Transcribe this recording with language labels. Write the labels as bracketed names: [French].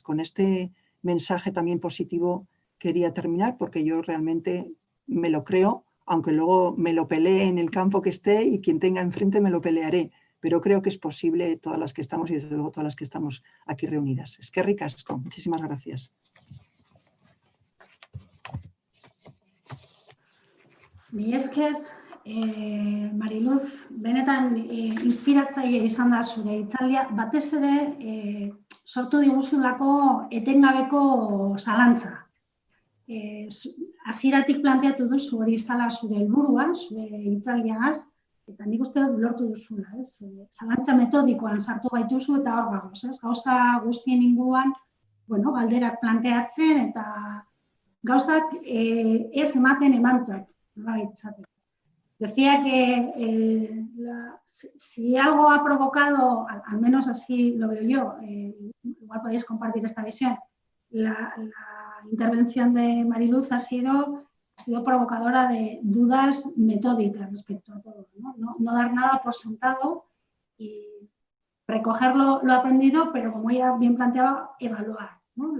[Spanish] Con este mensaje también positivo quería terminar, porque yo realmente me lo creo, aunque luego me lo pelee en el campo que esté y quien tenga enfrente me lo pelearé, pero creo que es posible todas las que estamos y desde luego todas las que estamos aquí reunidas. [Basque] Eskerrik asko, [Spanish] muchísimas gracias. [Basque] Mi esker, Mariluz, benetan inspiratzaile izan da zure hitzaldia, batez ere sortu diguzulako etengabeko zalantza. Hasieratik planteatu duzu hori izala zure helburua, zure hitzaldiagaz, eta nik uste dut lortu duzula, ez? Zalantza metodikoan sartu gaituzu eta hor gagoz, ez? Gauza guztien inguruan, bueno, galderak planteatzen eta gauzak ez ematen emantzat. [Spanish] Decía que si algo ha provocado, al menos así lo veo yo, igual podéis compartir esta visión, la intervención de Mariluz ha sido provocadora de dudas metódicas respecto a todo, no dar nada por sentado y recoger lo aprendido, pero como ella bien planteaba, evaluar, ¿no?